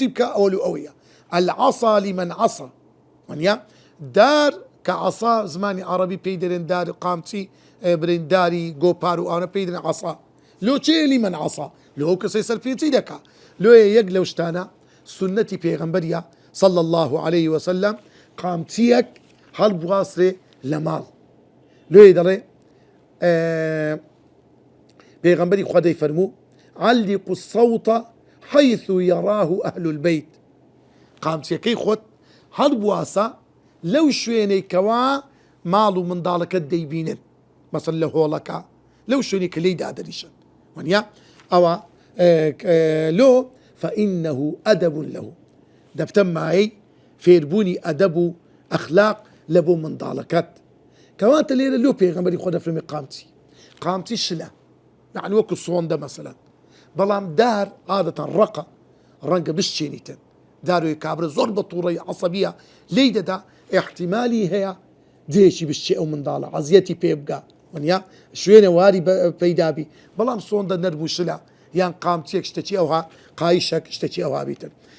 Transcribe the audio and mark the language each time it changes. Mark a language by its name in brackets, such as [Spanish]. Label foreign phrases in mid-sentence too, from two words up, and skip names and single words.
[Central Kurdish] بکە ئەوە لە ئەوەیە [Arabic] العەسا لمن عەسا [Central Kurdish] وانیا دار کە عەسا زمانی عەرەبی پێی دەرێن دار قامچی برێن داری گۆپار و ئەوانە پێی دەرێن عەسا لۆ چێ [Arabic] لمن عەسا [Central Kurdish] لۆ ئەو کەسەی سەرپێچی دەکا لۆیە یەک لەو شتانە سنەتی پێغەمبەریە [Arabic] صلى الله عليه وسلم [Central Kurdish] قامچیەک هەڵبواسرێ لە ماڵ لۆیە دەڵێ پێغەمبەری خوا دەیفەرموو [Arabic] علقوا الصوت حيث يراه أهل البيت [Central Kurdish] قامچیەکەی خۆت هەڵبواسە لەو شوێنەی کەوا ماڵ و منداڵەکەت دەیبینن مەسەن لە هۆڵەکە لەو شوێنی کە لی دادەریشن وانیا ئەوە لۆ [Arabic] فإنه أدب له [Central Kurdish] دەبتە مایەی فێربوونی ئەدەب و ئەخلاق لە بۆ منداڵەکەت کەواتە لێرە لۆ پێغەمبەری خوا دەفەرمێ قامچی شلە یعنی وەکو سۆندە مەسەلەن بەڵام دار عادەتەن ڕەقە ڕەنگە بشچێنیتن داروی کابرا زۆر بە تووڕەی عەسەبیە لێی دەدا احتیمالی هەیە جێشی بشچێ ئەو منداڵە عەزیەتی پێ بگا وانیا شوێنە واری پەیدابی بەڵام سۆندە نەرم و شلە یان قامچێک شتێکی ئەوها قایشەک شتێکی ئەوها بیتن